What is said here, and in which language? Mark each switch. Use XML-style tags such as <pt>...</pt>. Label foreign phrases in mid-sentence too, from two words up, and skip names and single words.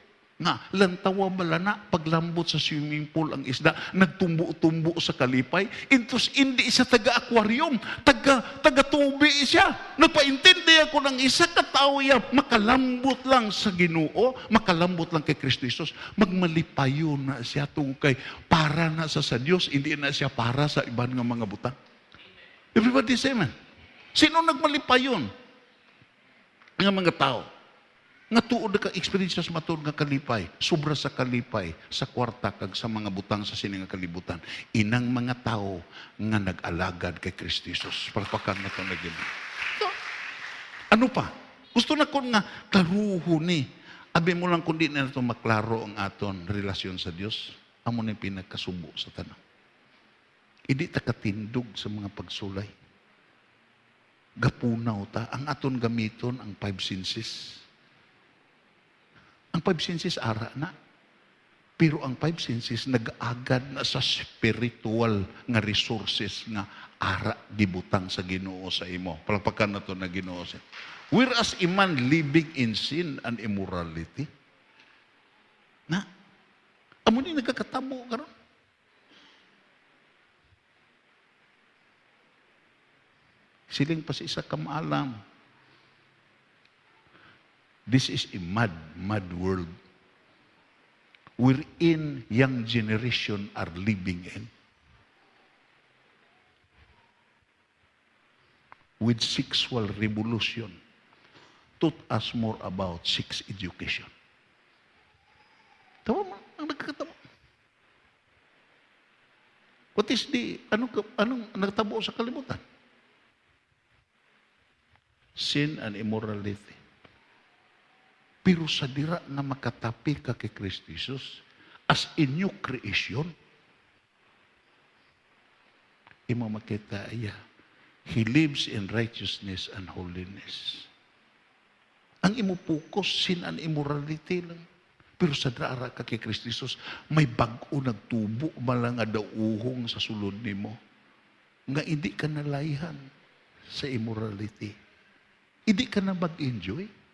<hil>Nga, lantawa balana, paglambot sa</hil> <en>swimming pool</en> <hil>ang isda, nagtumbo-tumbo sa kalipay, intos hindi siya taga-aquarium, taga-tubi siya. Nagpaintindi ako ng isa katao ya, makalambot lang sa Ginoo, makalambot lang kay Kristo Jesus, magmalipayon na siya tungkay para na sa Diyos, hindi na siya para sa ibang nga mga butang.</hil> <en>Everybody say amen.</en> <hil>Sino nagmalipayon? Nga mga tao. Nga tuod ka experience sa matod nga kalipay, sobra sa kalipay, sa kwarta kag sa mga butang sa sining nga kalibutan. Inang mga tao nga nag-alagad kay Kristo Jesus. Palpakan na ito na Ginoo. So, ano pa? Gusto na ko nga klaruho ni. Abi mo lang kundi na ito maklaro ang aton relasyon sa Dios. Amo na yung pinagkasubo sa tanang. Hindi ta katindog sa mga pagsulay. Gapunaw ta. Ang aton gamiton ang 5 senses. Ang 5 senses ara na. Pero ang 5 senses nag-agad na sa spiritual nga resources nga ara gibutang sa Ginoo sa imo. Palakpakan na to na Ginoo sa.</hil> <en>Whereas a man living in sin and immorality,</en> <hil>na, amo ni nagkakatabo karon. Siling pa sa isa kamaalam.</hil> <en>This is a mad world. wherein young generation are living in. With sexual revolution, taught us more about sex education.</en> <hil>Tawa mo, ang nagkakatawa.</hil> <en>What is</en> <hil>anong nagtabo sa kalimutan?</hil> <en>Sin and immorality.</en> <hil>Pero sa dira nga makatapi ka kay Kristo Jesus,</hil> <en>as a new creation,</en> <hil>imo makita iya,</hil> <en>He lives in righteousness and holiness.</en> <hil>Ang imo focus,</hil> <en>sin and immorality</en> <hil>lang. Pero sa dara ka kay Kristo Jesus, may bag-o nagtubo, malang nga dauhong sa sulod nimo. Nga hindi ka nalayhan sa immorality. Hindi ka na mag-enjoy.</hil>